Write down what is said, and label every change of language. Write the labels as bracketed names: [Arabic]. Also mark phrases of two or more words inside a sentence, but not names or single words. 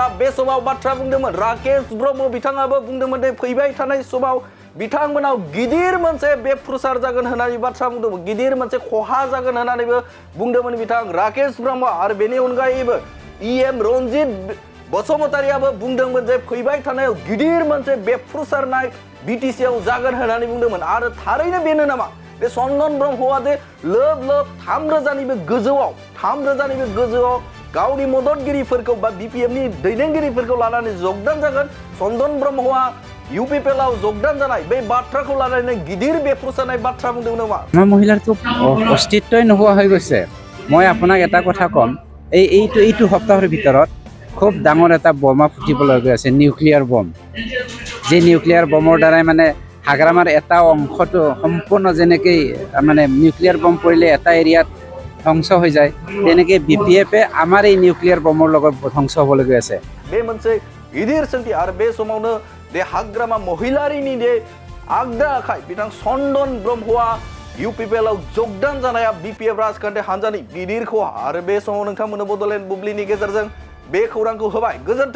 [Bodo] बे समाव बाथ्रा बुंदोंमोन राकेश ब्रह्म बिथाङाबो बुंदोंमोन दे फैबाय थानाय समाव बिथांमोनाव गिदिर मोनसे बेफ्रुसार जागोन होननानै बाथ्रा बुंदोंमोन गिदिर मोनसे खहा जागोन होननानैबो बुंदोंमोन बिथां राकेश ब्रह्म आरो बेनि अनगायैबो EM रन्जित बसुमतारियाबो बुंदोंमोन जे फैबाय थानायाव गिदिर मोनसे बेफ्रुसारनाय BTC आव जागोन होननानै बुंदोंमोन आरो थारैनो बेनो नामा बे चन्दन ब्रह्मआ जे लोब 3,000निबो गोजौआव गावनि मददगिरिफोरखौ बा BPF नि दैदेनगिरिफोरखौ लानानै जगदान जागोन चन्दन ब्रह्मआ UPPL आव जगदान जानाय बे बाथ्राखौ लानानै गिदिर बेफ्रुसारनाय बाथ्रा बुंदोंमोन नामा [Assamese] আমাৰ মহিলাৰটো অস্তিত্বই নোহোৱা হৈ গৈছে মই আপোনাক এটা কথা ক'ম এইটো সপ্তাহৰ ভিতৰত খুব ডাঙৰ এটা বোমা ফুটিবলৈ গৈ আছে [English] nuclear bomb [Assamese] যে নিউক্লিয়াৰ বমৰ দ্বাৰাই মানে হাগ্ৰামাৰ এটা অংশটো সম্পূৰ্ণ যেনেকৈ মানে [English] nuclear bomb [Assamese] পৰিলে এটা এৰিয়াত ধ্বংস হৈ যায় তেনেকৈ BPF আমাৰ এই নিউক্লিয়াৰ বমৰ লগত ধ্বংস হ'বলৈ গৈ আছে [Bodo] बे मोनसे गिदिर सोंथि आरो बे समावनो दे हाग्रामा महिलारिनि दे आगदा आखाइ बिथां चन्दन ब्रह्मआ UPPL आव जगदान जानाया BPF राजखान्थि हान्जानि गिदिर खहा आरो बे समाव नोंथांमोननो बड'लेण्ड बुब्लिनि गेजेरजों बे खौरांखौ होबाय गोजोन्थों